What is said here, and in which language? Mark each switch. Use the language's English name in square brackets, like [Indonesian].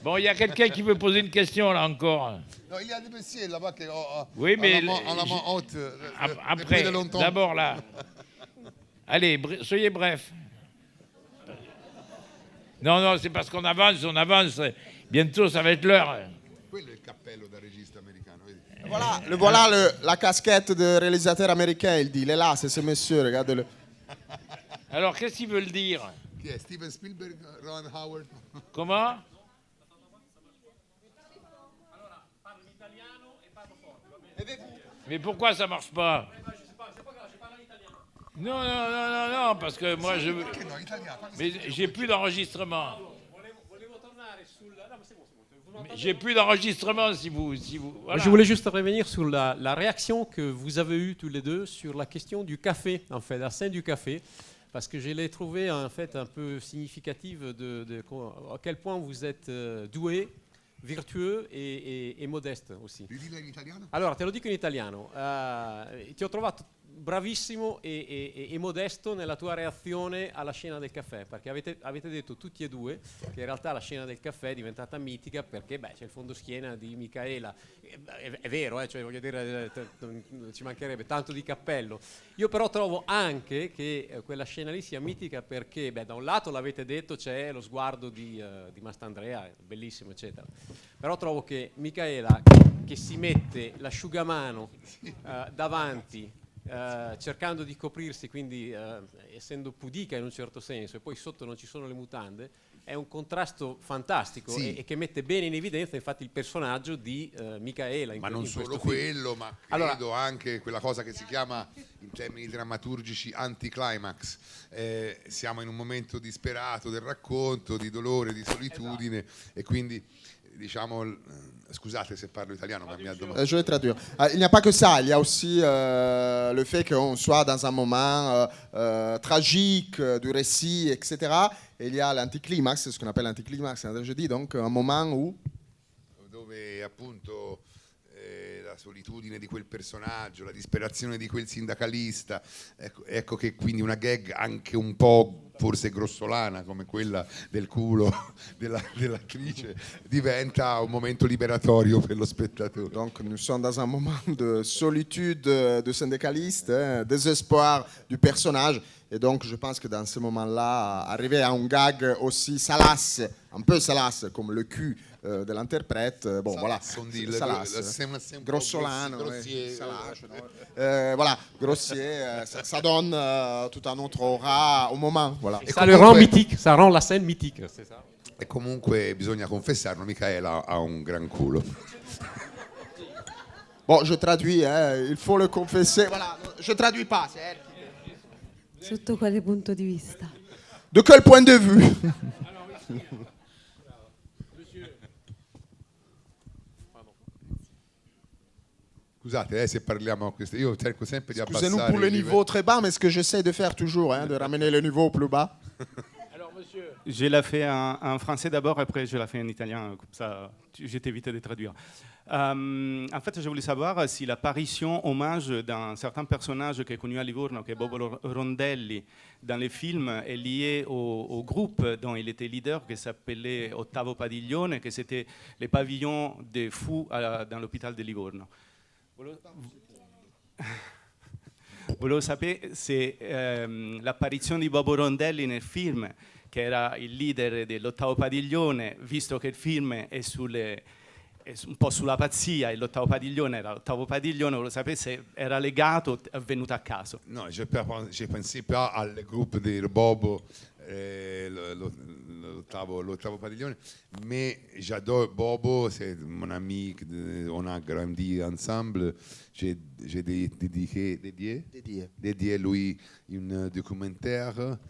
[French] Bon, il y a quelqu'un qui veut poser une question là encore. Non, il y a des messieurs là-bas qui oui, mais en la main haute. Après, d'abord là. Allez, soyez bref. Non, c'est parce qu'on avance. Bientôt, ça va être l'heure. [Italian] Quello è il cappello da regista americano. [French] Voilà la casquette de réalisateur américain, il dit. Il est là, c'est ce monsieur, regardez-le. Alors, qu'est-ce qu'ils veulent dire? [Italian] Chi è? Steven Spielberg, Ron Howard. [French] Comment? Mais pourquoi ça marche pas? Non, parce que moi je... Mais j'ai plus d'enregistrement. J'ai plus d'enregistrement si vous voilà. Je voulais juste revenir sur la réaction que vous avez eue tous les deux sur la question du café, en fait, la scène du café, parce que je l'ai trouvée en fait un peu significative de à quel point vous êtes doué, virtueux e modeste aussi. [Italian] Ridilo in italiano? Allora, te lo dico in italiano. Ti ho trovato bravissimo e modesto nella tua reazione alla scena del caffè, perché avete detto tutti e due che in realtà la scena del caffè è diventata mitica perché c'è il fondoschiena di Micaela. È vero, cioè, voglio dire, ci mancherebbe tanto di cappello. Io però trovo anche che quella scena lì sia mitica perché da un lato l'avete detto c'è lo sguardo di Mastandrea, bellissimo eccetera, però trovo che Micaela che si mette l'asciugamano davanti cercando di coprirsi, quindi essendo pudica in un certo senso, e poi sotto non ci sono le mutande, è un contrasto fantastico e che mette bene in evidenza infatti il personaggio di Micaela. Ma non solo quello, ma credo anche quella cosa che si chiama in termini drammaturgici anticlimax. Siamo in un momento disperato del racconto, di dolore, di solitudine, e quindi diciamo, scusate se parlo italiano, ma mi ha domandato. [French] Je vais traduire. Il n'y a pas que ça, il y a aussi le fait qu'on soit dans un moment tragique du récit, etc. Et il y a l'anticlimax, c'est ce qu'on appelle l'anticlimax, je dis, donc un moment où... [Italian] Dove appunto la solitudine di quel personaggio, la disperazione di quel sindacalista, ecco che quindi una gag anche un po' forse grossolana come quella del culo dell'attrice diventa un momento liberatorio per lo spettatore. [French] Donc nous sommes dans un moment de solitude du syndicaliste, désespoir du personnage, et donc je pense que dans ce moment-là, arriver à un gag aussi salace, un peu salace comme le cul de l'interprète, bon salace, voilà, salace, grossolano, salace, voilà, grossier, ça donne tout un autre aura au moment, voilà. Et ça le rend mythique, ça rend la scène mythique, c'est ça. [Italian] E comunque bisogna confessarlo, Micaela ha un gran culo. [French] Bon, je traduis, il faut le confesser, voilà, je traduis pas, c'est elle. [Italian] Sotto quale punto di vista? [French] De quel point de vue? [Italian] Scusate se parliamo a questo, io cerco sempre di abbassare. [French] Excusez-nous pour le niveau très bas, mais ce que j'essaie de faire toujours, de ramener le niveau plus bas. Alors, monsieur. Je l'ai fait en français d'abord, après je l'ai fait en italien, comme ça je t'évite de traduire. En fait, je voulais savoir si l'apparition hommage d'un certain personnage qui est connu à Livorno, qui est Bobo Rondelli, dans les films, est liée au groupe dont il était leader, qui s'appelait Ottavo Padiglione, que c'était les pavillons des fous dans l'hôpital de Livorno. [Italian] Volevo sapere se l'apparizione di Bobo Rondelli nel film, che era il leader dell'Ottavo Padiglione, visto che il film è un po' sulla pazzia e l'Ottavo Padiglione era l'Ottavo Padiglione, volevo sapere se era legato, è venuto a caso. [French] No, je pensais pas al groupe di Bobo, l'ottavo padiglione, mais j'adore Bobo, c'est mon ami, on a grandi ensemble, j'ai dédié lui un documentaire.